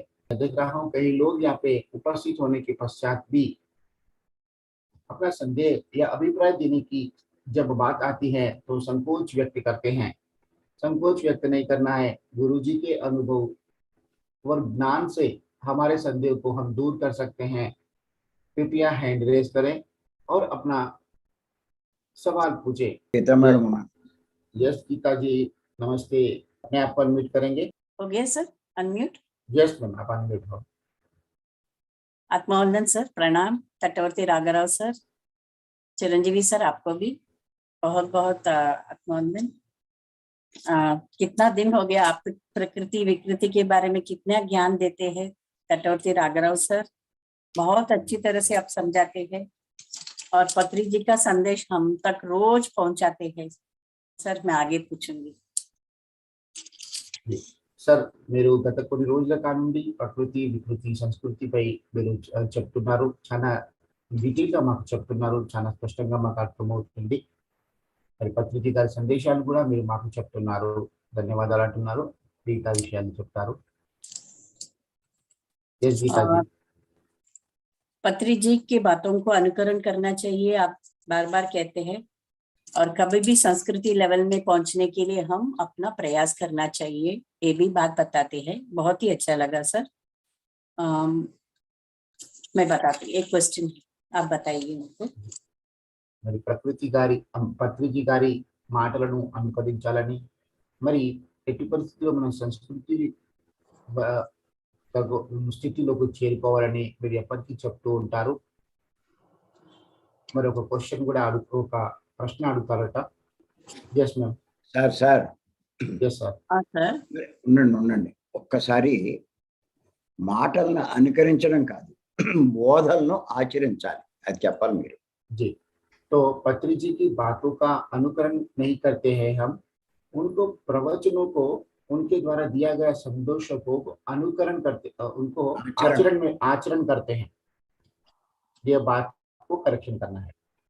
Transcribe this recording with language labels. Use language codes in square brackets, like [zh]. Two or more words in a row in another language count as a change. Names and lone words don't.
[hi] मैं देख रहा हूँ कई लोग यहाँ पे उपस्थित होने के पश्चात भी अपना संदेह या अभिप्राय देने की जब बात आती है तो संकोच व्यक्त करते हैं। संकोच व्यक्त नहीं करना है। गुरु जी के अनुभव और ज्ञान से हमारे संदेह को हम दूर कर सकते हैं। कृपया [en] hand raise [hi] करें और अपना सवाल पूछे। [te] గీతా మేడం ఉన్నారు. [hi] यस गीता जी नमस्ते। अपने आप को अनम्यूट करेंगे। हो गया सर अनम्यूट। [en] yes ma'am [hi] आप अनम्यूट हो। आत्मवंदन सर, प्रणाम। तटवर्ती राघवराव सर, चिरंजीवी सर, आपको भी बहुत बहुत आत्मवंदन। कितना दिन हो गया, आप प्रकृति विकृति के बारे में कितना ज्ञान देते हैं तटवर्ती राघवराव सर, बहुत अच्छी तरह से आप समझाते हैं और पत्री जी का संदेश हम तक रोज पहुंचाते हैं। सर मैं आगे पूछूंगी। [te] సార్ మీరు గత కొన్ని రోజుల నుండి ప్రకృతి వికృతి సంస్కృతిపై మీరు చెప్తున్నారు. చాలా డీటెయిల్గా మాకు చెప్తున్నారు. చాలా స్పష్టంగా మాకు అర్థమవుతుంది. మరి పత్రిజీ గారి సందేశాలు కూడా మీరు మాకు చెప్తున్నారు. ధన్యవాదాలు అంటున్నారు. మిగతా విషయాన్ని చెప్తారు. [hi] पत्री जी की बातों को अनुकरण करना चाहिए, आप बार बार कहते हैं, और कभी भी संस्कृति लेवल में पहुंचने के लिए हम अपना प्रयास करना चाहिए, ये भी बात बताते हैं। बहुत ही अच्छा लगा सर। मैं बताती, एक क्वेश्चन आप बताइए उनको। [te] మరి పత్రిజీ గారి మాటలను అనుకరించాలని, మరి ఎట్టి పరిస్థితుల్లో మనం సంస్కృతి స్థితిలోకి చేరుకోవాలని మీరు ఎప్పటికీ చెప్తూ ఉంటారు. మరి ఒక క్వశ్చన్ కూడా ఒక ప్రశ్న అడుగుతారట. [en] yes ma'am. [te] సార్ [en] yes sir. [te] ఉండండి. ఒక్కసారి మాటలను అనుకరించడం కాదు, బోధనను ఆచరించాలి, అది చెప్పాలి మీరు. [hi] जी, तो पत्री जी की बातों का अनुकरण नहीं करते हैं हम, उनको प्रवचनों को उनके द्वारा दिया गया संदेशों को अनुकरण करते उनको आचरण। आचरण करते हैं। ये बात को करेक्शन करना है।